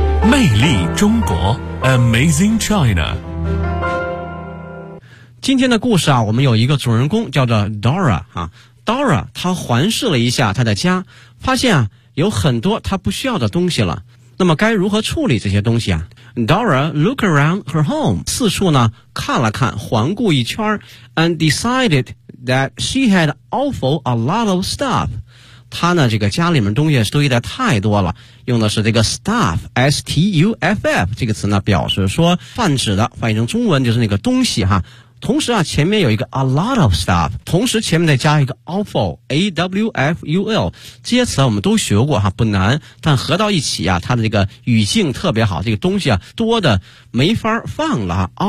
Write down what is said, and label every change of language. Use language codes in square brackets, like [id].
[zh] 魅力中国 Amazing China。今天的故事啊，我们有一个主人公叫做 Dora 啊。 Dora 她环视了一下她的家，发现啊有很多他不需要的东西了，那么该如何处理这些东西啊？ [en] Dora look around her home， [zh] 四处呢看了看，环顾一圈， [en] and decided that she had awful a lot of stuff。 [zh] 他呢这个家里面东西堆得太多了，用的是这个 stuff， S-T-U-F-F 这个词呢表示说泛指的，翻译成中文就是那个东西哈。同时啊前面有一个 a lot of stuff， 同时前面再加一个 awful， A-W-F-U-L， 这些词我们都学过哈，不难，但合到一起啊它的这个语境特别好，这个东西啊多的没法放了。